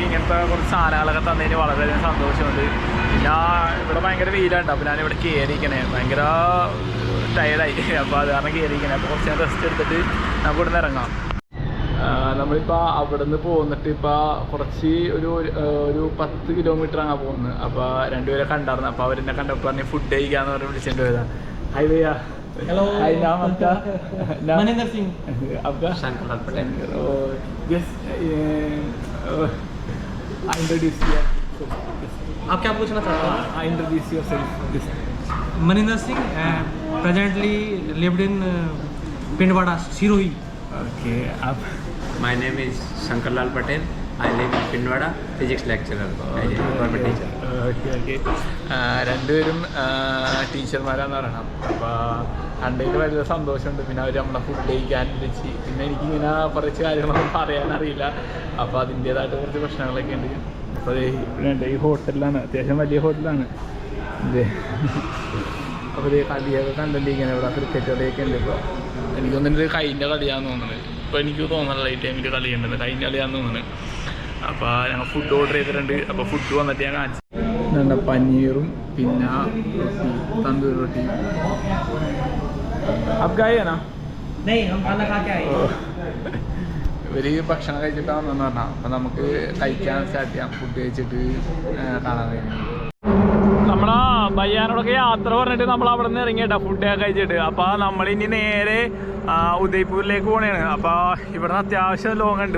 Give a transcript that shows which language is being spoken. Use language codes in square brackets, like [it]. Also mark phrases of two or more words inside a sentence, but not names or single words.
[ml] ഇങ്ങനത്തെ കുറച്ച് സാധനങ്ങളൊക്കെ തന്നതിന് വളരെയധികം സന്തോഷമുണ്ട് പിന്നെ ഇവിടെ ഭയങ്കര വെയിലുണ്ട് അപ്പോൾ ഞാനിവിടെ കയറിയിരിക്കണേ ഭയങ്കര ടയർഡായി അപ്പോൾ അത് കാരണം കയറിയിരിക്കണേ അപ്പോൾ കുറച്ച് നേരം റെസ്റ്റ് എടുത്തിട്ട് നമുക്ക് ഇവിടെ നിന്ന് ഇറങ്ങാം നമ്മളിപ്പോൾ അവിടെ നിന്ന് പോന്നിട്ട് ഇപ്പോൾ കുറച്ച് ഒരു 10 കിലോമീറ്റർ ആണ് പോകുന്നത് അപ്പോൾ രണ്ടുപേരെ കണ്ടായിരുന്നു അപ്പോൾ അവരെന്നെ കണ്ടപ്പോൾ പറഞ്ഞ് ഫുഡ് കഴിക്കാമെന്ന് പറഞ്ഞ് വിളിച്ചിട്ട് പോയതാണ് ഹൈ ഭയ്യ [hi] हेलो हाय नाम आपका मनिंदर सिंह आपका शंकरलाल पटेल [en] yes I introduce you [hi] आप क्या पूछना चाहते हैं [en] I introduce yourself Maninder Singh presently lived in Pindwada Sirohi [hi] ओके आप [en] My name is Shankarlal Patel. I live in Pindwada, physics lecturer, government teacher. [ml] ഓക്കെ രണ്ടുപേരും ടീച്ചർമാരാന്ന് പറയണം അപ്പോൾ കണ്ടതിൽ വലിയ സന്തോഷമുണ്ട് പിന്നെ അവർ നമ്മളെ ഫുഡ് കഴിക്കാൻ വിളിച്ച് പിന്നെ എനിക്കിങ്ങനെ കുറച്ച് കാര്യങ്ങളൊന്നും പറയാനറിയില്ല അപ്പോൾ അതിൻ്റേതായിട്ട് കുറച്ച് പ്രശ്നങ്ങളൊക്കെ ഉണ്ട് അപ്പോൾ ഇവിടെ ഈ ഹോട്ടലിലാണ് അത്യാവശ്യം വലിയ ഹോട്ടലാണ് ഇത് അപ്പോൾ ഇത് കളിയൊക്കെ കണ്ടിരിക്കുന്നത് ഇവിടെ ക്രിക്കറ്റ് കളിയൊക്കെ ഉണ്ട് ഇപ്പോൾ എനിക്ക് തോന്നുന്നത് കഴിഞ്ഞ കളിയാണെന്ന് തോന്നുന്നത് ഇപ്പോൾ എനിക്ക് തോന്നുന്നില്ല ഈ ടൈമിൽ കളി ഉണ്ടെന്ന് കഴിഞ്ഞ കളിയാണെന്ന് തോന്നുന്നത് അപ്പോൾ ഞങ്ങൾ [en] food order [ml] ചെയ്തിട്ടുണ്ട് അപ്പോൾ ഫുഡ് വന്നിട്ട് ഞാൻ കാണിച്ചു എന്താ പനീറും പിന്നെ റൊട്ടി തന്തൂർ റൊട്ടി അബ്ഗായിയാണോ [hi] नहीं हम खाना खा के आए [ml] ഇവർ ഭക്ഷണം കഴിച്ചിട്ടാണെന്ന് പറഞ്ഞാൽ അപ്പോൾ നമുക്ക് കഴിക്കാൻ സ്റ്റാർട്ട് ചെയ്യാം ഫുഡ് കഴിച്ചിട്ട് കാണാൻ കഴിയും നമ്മളാ ബയ്യാനോടൊക്കെ യാത്ര പറഞ്ഞിട്ട് നമ്മൾ അവിടെ നിന്ന് ഇറങ്ങിയിട്ടാ ഫുഡൊക്കെ കഴിച്ചിട്ട് അപ്പോൾ നമ്മളിനി നേരെ ഉദയ്പൂരിലേക്ക് പോകണേണ് അപ്പോൾ ഇവിടുന്ന് അത്യാവശ്യം ലോങ് ഉണ്ട്